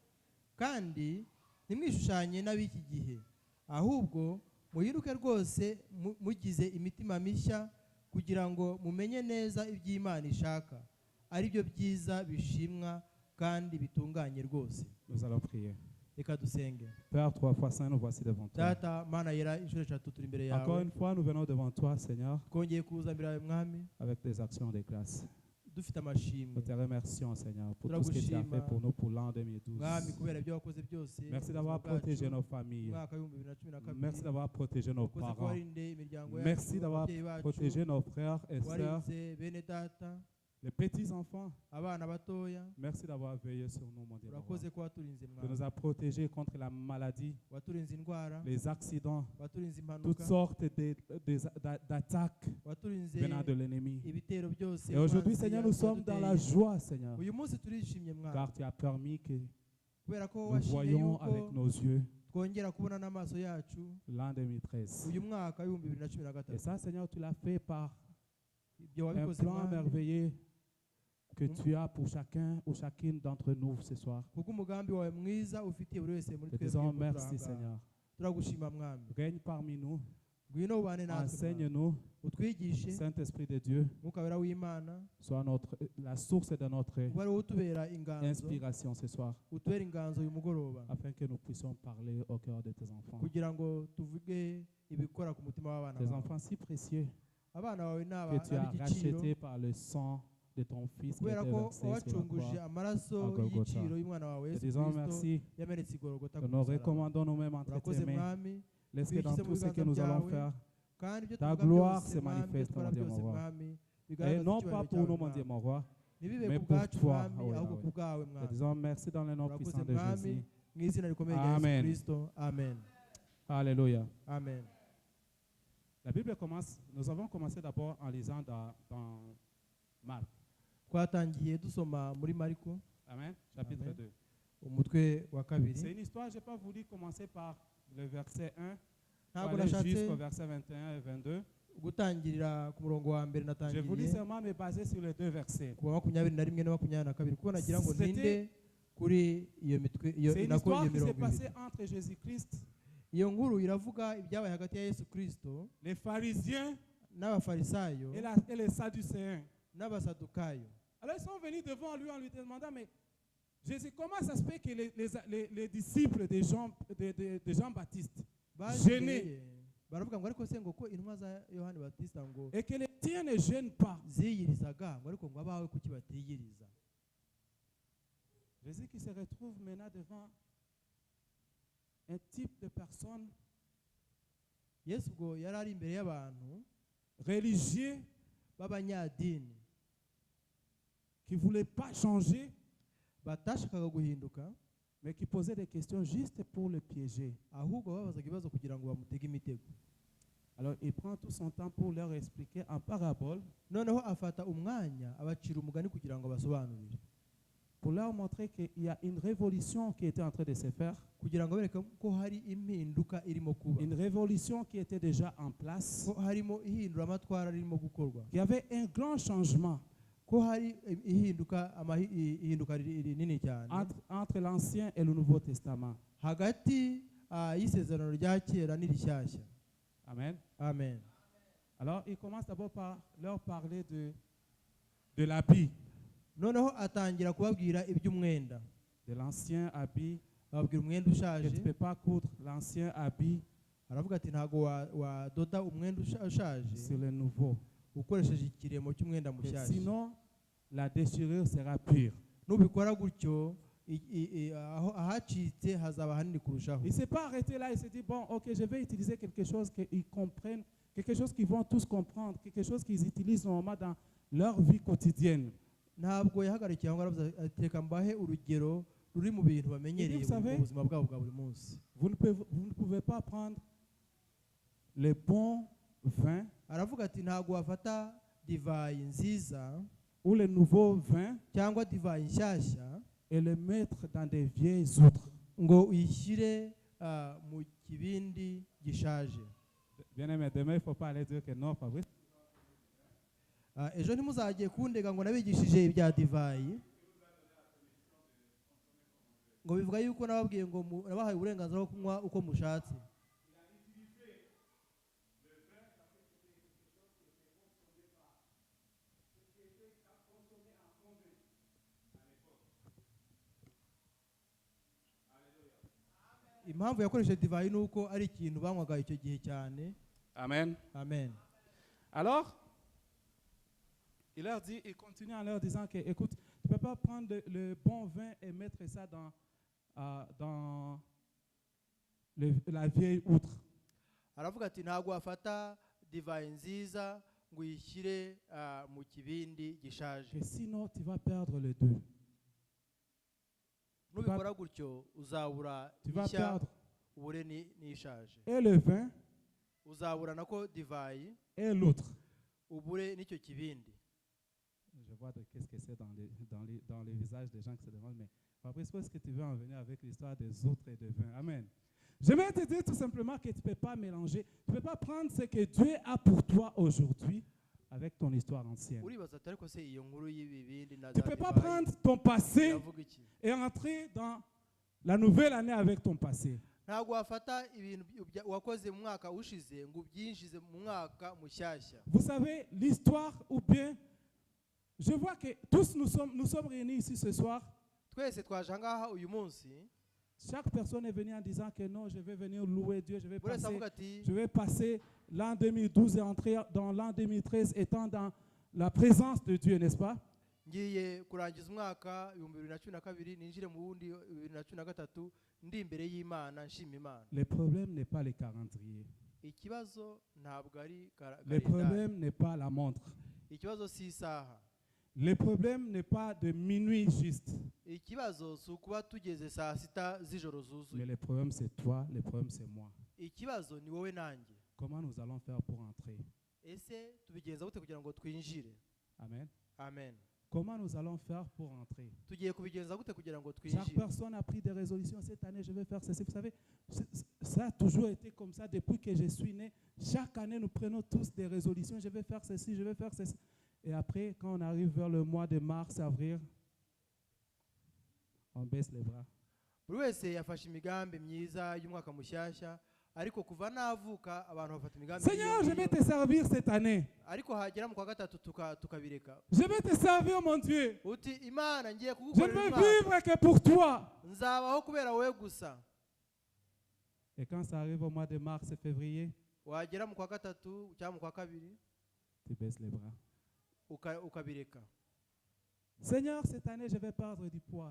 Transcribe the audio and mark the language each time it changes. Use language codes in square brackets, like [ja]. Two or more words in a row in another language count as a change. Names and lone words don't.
[rw] Kandi ntimwishushanye n'ab'iki gihe, ahubwo muyiruke rwose mugize imitima mishya, kugira ngo mumenye neza iby'Imana ishaka, ari byo byiza bishimwa kandi bitunganye rwose. [fr] Nous allons prier. [rw] Reka dusenge. [fr] Père, 3 fois saint, nous voici devant toi. [rw] Data Mana yera inshuro 3 turi imbere yawe. [fr] Encore une fois, nous venons devant toi, Seigneur, [rw] Twongeye kuza imbere yawe Mwami [fr] avec des actions de grâce. [rw] dufite amashimwe. [fr] Nous te remercions, Seigneur, pour tout ce que tu as fait pour nous pour l'an 2012. [rw] Mwami kubera ibyo wakoze byose. [fr] Merci d'avoir protégé nos familles. [rw] Mwaka wa 2012. [fr] Merci d'avoir protégé nos [rw] Wakoze [fr] parents. [rw] kubarinde imiryango yacu. [fr] Merci d'avoir [rw] ababyeyi bacu, [fr] protégé nos frères et sœurs, [rw] warinze bene data, [fr] les petits-enfants. [rw] abana batoya. [fr] Merci d'avoir veillé sur nous, mon Dieu. [rw] Urakoze ko waturinze [fr] Tu [rw] Mwami. [fr] nous as protégés contre la maladie, [rw] Waturinze indwara, [fr] les accidents, [rw] waturinze [fr] toutes [rw] impanuka, [fr] sortes d'attaques [rw] waturinze [fr] venant de l'ennemi. [rw] ibitero byose. [fr] Et aujourd'hui, [rw] umwanzi [fr] Seigneur, nous sommes dans la [rw] yaduteye. [fr] joie, Seigneur, [rw] Uyu munsi turishimye Mwami, [fr] car tu as permis que [rw] kubera ko [fr] nous [rw] washimye [fr] voyons [rw] yuko [fr] avec nos yeux [rw] twongera kubona n'amaso yacu [fr] l'an 2013. [rw] uyu mwaka wa [fr] Et [rw] 2013. [fr] ça, Seigneur, tu l'as fait par [rw] Ibyo [fr] un [rw] wabikoze [fr] plan [rw] Mwami, [fr] merveilleux que tu as pour chacun ou chacune d'entre nous ce soir. [rw] kubw'umugambi wawe mwiza ufitiye buri wese muri [fr] Te [rw] twebwe [fr] disons [rw] uko [fr] merci, [rw] turi aha ngaha. [fr] Seigneur. [rw] Turagushima Mwami, [fr] Règne parmi nous, [rw] ngwino ubane natwe Mwami. [fr] enseigne-nous. [rw] Utwigishe, [fr] Saint-Esprit de Dieu, [rw] Mwuka wera w'Imana, [fr] sois la source de notre [rw] ube ariwo utubera inganzo, [fr] inspiration ce soir, [rw] utubera inganzo uyu mugoroba, [fr] afin que nous puissions parler au cœur de tes enfants. [rw] kugira ngo tuvuge ibikora ku mutima w'abana [fr] Tes [rw] bawe. [fr] enfants si précieux [rw] Abana bawe ni [fr] que tu as [rw] ab'igiciro, [fr] rachetés par le sang de ton Fils qui a [rw] kubera [fr] été [rw] ko [fr] versé sur la [rw] wabacunguje [fr] croix. [rw] amaraso [fr] à Golgotha. [rw] y'igiciro y'umwana wawe [fr] Te [rw] Yesu [fr] disons [rw] Kristo [fr] merci. [rw] yamenetse i Golgotha [fr] Nous [rw] ku [fr] nous [rw] musaraba. [fr] recommandons nous-mêmes entre tes [rw] Urakoze [fr] mains. [rw] Mwami, [fr] Laisse que dans [rw] twigize mu [fr] tout ce que [rw] biganza [fr] nous allons [rw] byawe, [fr] faire, [rw] kandi ibyo [fr] ta [rw] tuvuga [fr] gloire [rw] byose, [fr] se [rw] Mwami, [fr] manifeste, [rw] ibyo dukora [fr] mon Dieu, [rw] byose, [fr] mon roi. [rw] Mwami, [fr] et [rw] bigaragaza [fr] non [rw] icyubahiro [fr] pas pour [rw] cyawe, [fr] nous, mon [rw] Mwami. [fr] Dieu, mon roi, [rw] Ntibibe [fr] mais [rw] ku [fr] pour [rw] bwacu [fr] toi, [rw] Mwami, oh ahubwo [fr] Yahweh. [rw] ku bwawe [fr] Te [rw] Mwami. [fr] disons merci dans le nom [rw] Urakoze [fr] puissant de [rw] Mwami, [fr] Jésus. [rw] mu izina rikomeye rya Yesu [fr] Amen. [rw] Kristo. Amen. [fr] Alléluia. Amen. La Bible commence, nous avons commencé d'abord en lisant dans Marc. [rw] Twatangiye dusoma muri Mariko [fr] Amen. Chapitre [rw] Amen. [fr] 2. [rw] umutwe wa [fr] C'est [rw] kabiri. [fr] une histoire, je n'ai pas voulu commencer par le verset 1 pour [rw] Ntabwo [fr] aller [rw] nashatse [fr] jusqu'au verset 21 et 22. [rw] gutangirira ku murongo wa mbere [fr] Je voulais [rw] natangiriye [fr] seulement me baser sur les deux versets. [rw] ku wa 21 na 22 kuko nagira ngo [fr] C'était- [rw] ntinde kuri iyo mitwe iyo [fr] C'est une [rw] nako [fr] histoire [rw] iyo [fr] qui s'est [rw] mirongo [fr] passée [rw] ibiri. [fr] entre Jésus-Christ, [rw] Iyo nkuru iravuga ibyabaye hagati ya Yesu Kristo [fr] les pharisiens [rw] n'abafarisayo [fr] et les sadducéens. [rw] n'abasadukayo. [fr] Alors ils sont venus devant lui en lui demandant, mais Jésus, comment ça se fait que les disciples de Jean-Baptiste [rw] Baje [fr] gênés [rw] imbere ye, baravuga ngo ariko se ngo ko intumwa za Yohani Batista ngo [fr] et que les tiens ne gênent pas? [rw] ziyirizaga ngo ariko ngo abawe kuki batiyiriza. [fr] Jésus qui se retrouve maintenant devant un type de personne [rw] Yesu ubwo yari ari imbere y'abantu [fr] religieux [rw] b'abanyadini [fr] qui ne voulait pas changer, [rw] batashakaga guhinduka [fr] mais qui posait des questions juste pour le piéger. [rw] ahubwo babazaga ibibazo kugira ngo bamutege imitego. [fr] Alors il prend tout son temps pour leur expliquer en parabole, [rw] Noneho afata umwanya abacira umugani kugira ngo basobanurire, [fr] pour leur montrer qu'il y a une révolution qui était en train de se faire, [rw] kugira ngo bereke ko hari impinduka irimo kuba, [fr] une révolution qui était déjà en place, [rw] ko harimo ihinduramatwara ririmo gukorwa, [fr] qu'il y avait un grand changement [rw] ko hari ihinduka rinini cyane [fr] entre l'Ancien et le Nouveau Testament. [rw] hagati y'isezerano rya kera n'irishyashya. [fr] Amen. [rw] Amen. [fr] Alors il commence d'abord par leur parler de l'habit, [rw] Noneho atangira kubabwira iby'umwenda, [fr] de l'ancien habit, [rw] ababwira umwenda [fr] que tu [rw] ushaje. [fr] ne peux pas coudre l'ancien habit [rw] Aravuga ati ntago wadoda umwenda ushaje [fr] sur le nouveau. [rw] ukoresheje ikiremo cy'umwenda [fr] Et [rw] mushyashya. [fr] sinon, la déchirure sera pure. [rw] Nubikora gutyo ahacitse hazaba hanini kurushaho. [fr] Il ne s'est pas arrêté là, il s'est dit, bon, ok, je vais utiliser quelque chose qu'ils comprennent, quelque chose qu'ils vont tous comprendre, quelque chose qu'ils utilisent normalement dans leur vie quotidienne. [rw] Ntabwo yahagarikiye aho aravuze ati reka mbahe urugero ruri mu bintu bamenyereye [fr] Vous savez, [rw] mu buzima bwabo bwa buri munsi. [fr] Vous ne pouvez pas prendre les bons vins [rw] Aravuga ati ntabwo wafata divayi nziza [fr] ou les nouveaux vins [rw] cyangwa divayi nshyashya [fr] et les mettre dans des vieilles outres. [rw] ngo uyishyire mu kibindi gishaje. [fr] Bien aimé, demain, il ne faut pas aller dire que non, Fabrice. [rw] Ejo ntimuzagiye kundega ngo nabigishije ibya divayi, ngo bivuga yuko nababwiye ngo nabahaye uburenganzira bwo kunywa uko mushatse. Impamvu yakoresheje divayi ni uko ari ikintu banywaga icyo gihe cyane. [fr] Amen. [rw] Amen. [fr] Alors, il leur dit, il continue en leur disant que, écoute, tu ne peux pas prendre le bon vin et mettre ça dans la vieille outre. [rw] Aravuga ati ntabwo wafata divayi nziza ngo uyishyire mu kibindi gishaje. [fr] Et sinon, tu vas perdre les deux. [rw] Nubikora gutyo uzabura [fr] Tu vas [rw] ishya [fr] perdre [rw] ubure n'ishaje. [fr] et le vin [rw] Uzabura nako divayi [fr] et l'autre. [rw] ubure n'icyo kibindi. [fr] Je vois qu'est-ce que c'est dans les visages des gens qui se demandent, mais Fabrice, où est-ce que tu veux en venir avec l'histoire des autres et des vins? Amen. Je vais te dire tout simplement que tu ne peux pas mélanger, tu ne peux pas prendre ce que Dieu a pour toi aujourd'hui avec ton histoire ancienne. [rw] Uribaza ati ariko se iyo nkuru y'ibibindi na [fr] Tu [rw] za [fr] ne peux pas [rw] divayi [fr] prendre ton passé [rw] iravuga iki? [fr] et entrer dans la nouvelle année avec ton passé. [rw] Ntabwo wafata ibintu wakoze mu mwaka ushize ngo ubyinjize mu mwaka mushyashya. [fr] Vous savez, l'histoire ou bien, je vois que tous nous sommes réunis ici ce soir. [rw] Twese twaje ngaha uyu munsi, [fr] Chaque personne est venue en disant que non, je vais venir louer Dieu, [rw] buri wese avuga ati [fr] je vais passer l'an 2012 et entrer dans l'an 2013 étant dans la présence de Dieu, n'est-ce pas? [rw] ngiye kurangiza umwaka 2012 ninjire mu wundi 2013 ndi imbere y'Imana nshima Imana. [fr] Le problème n'est pas les calendriers. [rw] Ikibazo ntabwo ari [fr] Le problème n'est pas la montre. [rw] Ikibazo si isaha. [fr] Le problème n'est pas de minuit juste. [rw] Ikibazo si ukuba tugeze saa sita z'ijoro [fr] Mais [rw] zuzuye. [fr] le problème c'est toi, le problème c'est moi. [rw] Ikibazo ni wowe nanjye. [fr] Comment nous allons faire pour entrer? [rw] Ese tubigenza gute kugira ngo twinjire? [fr] Amen. [rw] Amen. [fr] Comment nous allons faire pour entrer? [rw] Tugiye kubigenza gute kugira ngo [fr] Chaque [rw] twinjire? [fr] personne a pris des résolutions. Cette année, je vais faire ceci. Vous savez, Ça a toujours été comme ça depuis que je suis né. Chaque année, nous prenons tous des résolutions. Je vais faire ceci, je vais faire ceci. Et après, quand on arrive vers le mois de mars, avril, on baisse les bras. [rw] buri wese yafashe imigambi myiza y'umwaka mushyashya ariko kuva navuka abantu bafata imigambi [fr] Seigneur, je vais te servir cette année. [rw] ariko hagera mu kwa gatatu tukabireka [fr] Je vais te servir, mon Dieu. [rw] uti imana ngiye [fr] Je ne [rw] kugukorera [fr] veux [rw] umwaka [fr] vivre que pour toi. [rw] nzabaho kubera wowe gusa. [fr] Et quand ça arrive au mois de mars et février, [rw] wagera mu kwa gatatu cyangwa mu kwa kabiri [fr] tu baisses les bras. [rw] ukabireka. [fr] Seigneur, cette année, je vais perdre du poids.